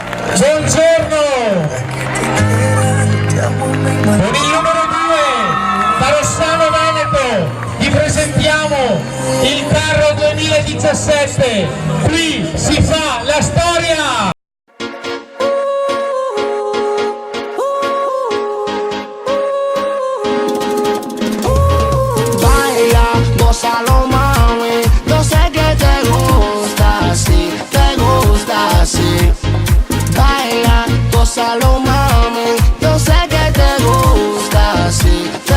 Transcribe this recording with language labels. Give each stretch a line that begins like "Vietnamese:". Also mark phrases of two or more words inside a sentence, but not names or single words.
Italian: Buongiorno! Con il numero 2 da Rossano Veneto vi presentiamo il carro 2017. Qui si fa la storia!
Spanish: Baila, gózalo mami, yo sé que te gusta así, baila, gózalo mami, yo sé que te gusta así,